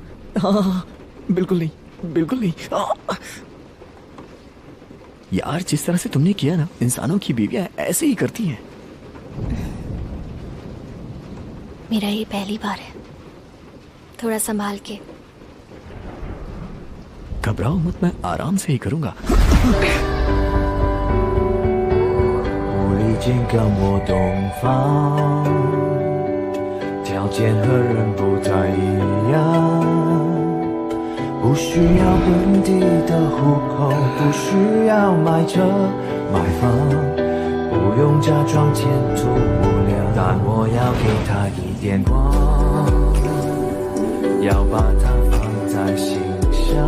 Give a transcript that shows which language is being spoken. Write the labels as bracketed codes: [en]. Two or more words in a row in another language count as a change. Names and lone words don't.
[hi] हाँ, बिल्कुल नहीं, बिल्कुल नहीं। यार, जिस तरह से तुमने किया ना, इंसानों की बीवियां ऐसे ही करती हैं। मेरा ये पहली बार है, थोड़ा संभाल के। घबराओ मत, मैं आराम से ही करूंगा। [zh] 已经跟我洞房，条件和人不太一样，不需要本地的户口，不需要买车买房，不用假装前途无量，但我要给他一点光，要把它放在心上。